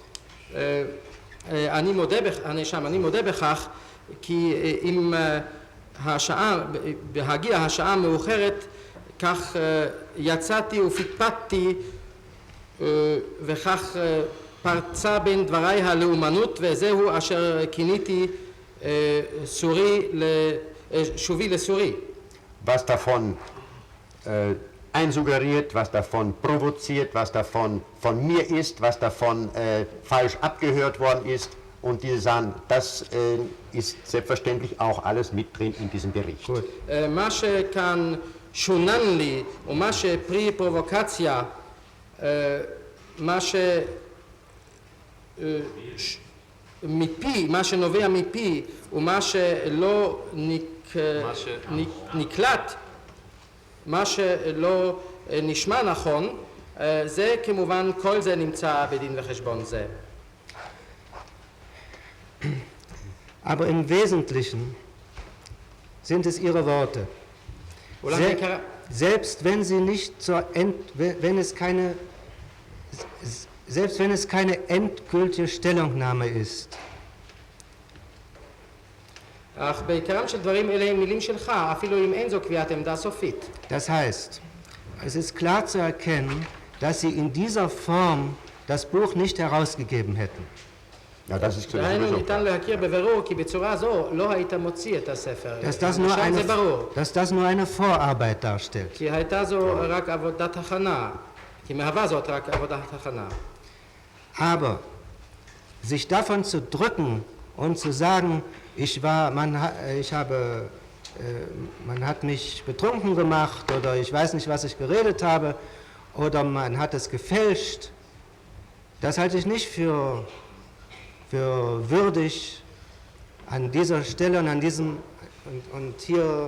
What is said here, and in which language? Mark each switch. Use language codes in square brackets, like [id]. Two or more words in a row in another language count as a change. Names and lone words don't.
[he] אני מודה בכך כי אם השעה, בהגיע השעה מאוחרת, כך יצאתי ופטפטתי וכך פרצה בין דבריי הלאומנות, וזהו אשר כיניתי שובי לסורי. [de] Was davon einsuggeriert, was davon provoziert, was davon von mir ist, was davon falsch abgehört worden ist. Und diese Sachen, das ist selbstverständlich auch alles mit drin in diesem Bericht. [he] מה שכאן שונן לי, ומה שפרי פרובוקציה, מה מפי, מה שנובע מפי, ומה שלא נקלט, מה שלא נשמע נכון, זה כמובן, כל זה נמצא בדין וחשבון זה. [de] Aber im Wesentlichen sind es ihre Worte. Selbst wenn sie nicht selbst wenn es keine endgültige Stellungnahme ist. [he] אך בעיקרם של דברים אלה הם מילים שלך, אפילו אם אין זו קביעת עמדה סופית. [de] Das heißt, es ist klar zu erkennen, dass sie in dieser Form das Buch nicht herausgegeben hätten. Ja, das ist [he] דהיינו ניתן להכיר בבירור כי בצורה זו לא היית מוציא את הספר. [de] Dass das nur eine Vorarbeit darstellt. [he] כי הייתה זו רק עבודת הכנה, כי מהווה זאת רק עבודת הכנה. [de] Aber sich davon zu drücken und zu sagen, man hat mich betrunken gemacht oder ich weiß nicht, was ich geredet habe oder man hat es gefälscht, das halte ich nicht für würdig an dieser Stelle und an diesem und hier.